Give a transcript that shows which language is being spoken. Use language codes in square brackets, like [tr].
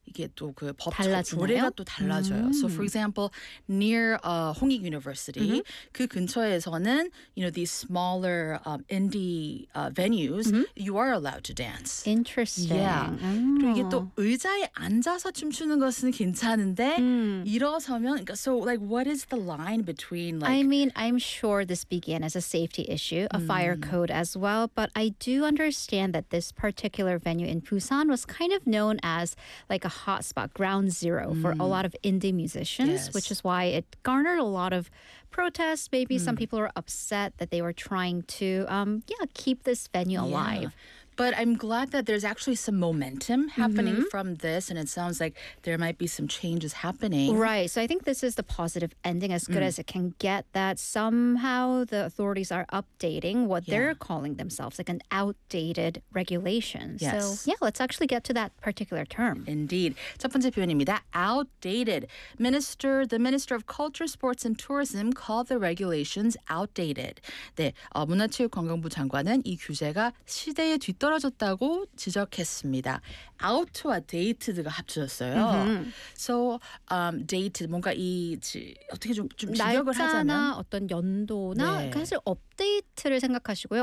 [ko] 이게 또 그 법적 조례가 또 달라져요. [en] So for example, near Hongik University, mm-hmm. [ko] 그 근처에서는 [en] you know these smaller indie venues, mm-hmm. you are allowed to dance. Interesting. Yeah. Mm-hmm. [ko] 그리고 이게 또 의자에 앉아서 춤추는 것은 괜찮은데 mm. 일어서면 [en] so like what is the line between like? I mean, I'm sure this began as a safety issue, a fire code as well, but I do understand that this particular venue in Busan was kind of known as like a hotspot, ground zero for a lot of indie musicians, yes. which is why it garnered a lot of protests. Maybe some people were upset that they were trying to keep this venue alive. But I'm glad that there's actually some momentum happening from this, and it sounds like there might be some changes happening. Right. So I think this is the positive ending, as good as it can get, that somehow the authorities are updating what they're calling themselves, like an outdated regulation. Yes. So, yeah, let's actually get to that particular term. Indeed. [ko] 첫 번째 표현입니다. Outdated. [en] The Minister of Culture, Sports and Tourism called the regulations outdated. [ko] 네, 문화체육관광부 장관은 이 규제가 시대에 뒤 떨어졌다고 지적했습니다. Out와 dated가 합쳐졌어요. [en] So dated [ko] 뭔가 이 어떻게 좀 지적을 하자면 날짜나 어떤 연도나 사실 업데이트를 생각하시고요.